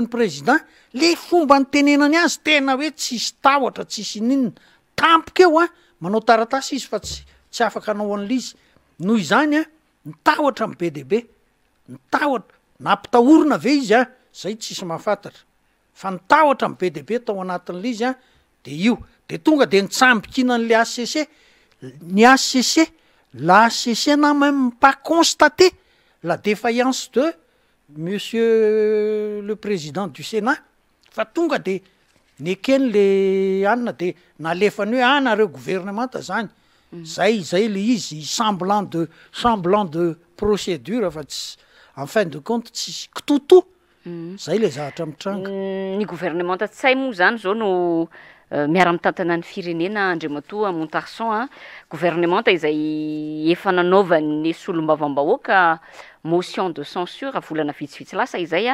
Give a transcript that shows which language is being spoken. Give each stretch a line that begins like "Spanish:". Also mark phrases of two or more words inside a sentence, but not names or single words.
Malagasy: président le fomba ny tenenany azy tena hoe tsisy tahotra tsisy ninona tampoka eo manao taratasy izy fa tsy afaka anao an'le izy noho izany ny tahotra my be deaibe ny tahotra nampitahorina ve izy zay tsisy mahafantatra fa ny tahotra my be deaibe tao anatin'le izy de io de tonga de nitsambikina n'le HCC ny HCC
French: la HCC n'a même pas constaté la défaillance de monsieur le président du Sénat
Malagasy: fa tonga de nekeny le anina de nalefany hoe nareo gouvernemanta zany zay le izy
French: semblant de procédure
Malagasy: fa tsy
French: en fin de compte
Malagasy: tsy kitoto zay le zavatra mitranga ny gouvernemanta tsay moa zany zao no miara-mitantana ny firenena Andriamatoa Montarson gouvernemanta izay efa nanaovany solombavam-bahoaka
French: motion de censure
Malagasy: volana vitsivitsy lasa izay